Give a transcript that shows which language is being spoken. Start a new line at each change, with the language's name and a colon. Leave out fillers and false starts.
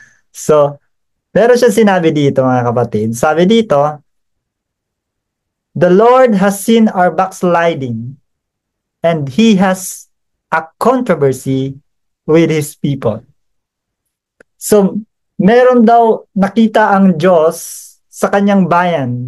Filipino: So, pero siya sinabi dito, mga kapatid. Sabi dito,
English: the Lord has seen our backsliding, and He has a controversy with His people.
Filipino: So, meron daw nakita ang Diyos sa kanyang bayan.